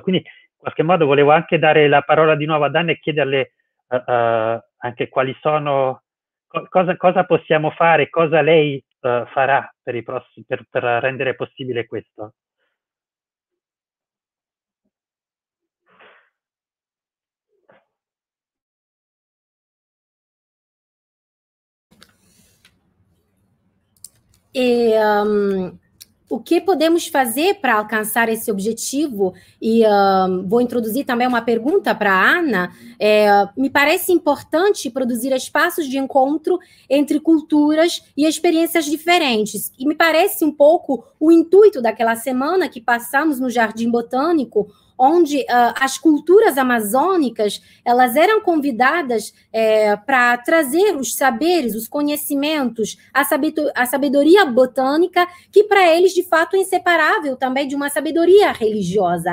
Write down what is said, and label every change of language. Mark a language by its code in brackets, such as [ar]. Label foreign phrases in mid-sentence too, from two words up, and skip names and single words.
[it] Quindi in qualche modo volevo anche dare la parola di nuovo ad Anna e chiederle anche quali sono, cosa possiamo fare, cosa lei farà per rendere possibile questo. [pt] E o que podemos fazer para alcançar esse objetivo? E vou introduzir também uma pergunta para a Ana. Me parece importante produzir espaços de encontro entre culturas e experiências diferentes. E me parece um pouco o intuito daquela semana que passamos no Jardim Botânico, onde as culturas amazônicas elas eram convidadas para trazer os saberes, os conhecimentos, a sabedoria botânica, que para eles, de fato, é inseparável também de uma sabedoria religiosa.